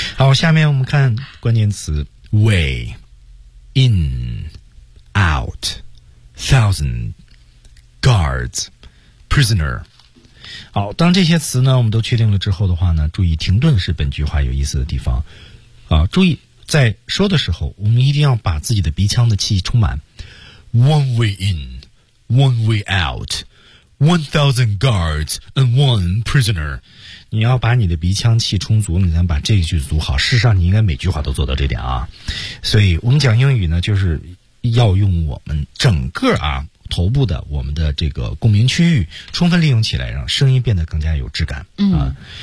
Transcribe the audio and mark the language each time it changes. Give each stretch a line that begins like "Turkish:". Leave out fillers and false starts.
Chinese: 好，下面我们看关键词 way, in, out, thousand, guards, prisoner。好，当这些词呢我们都确定了之后的话呢，注意停顿是本句话有意思的地方。啊，注意在说的时候我们一定要把自己的鼻腔的气充满。
English: One way in, one way out, 1,000 guards and one prisoner.
Chinese: 你要把你的鼻腔气充足，你才把这句读好。事实上，你应该每句话都做到这点啊。所以我们讲英语呢，就是要用我们整个啊头部的我们的这个共鸣区域充分利用起来，让声音变得更加有质感。嗯。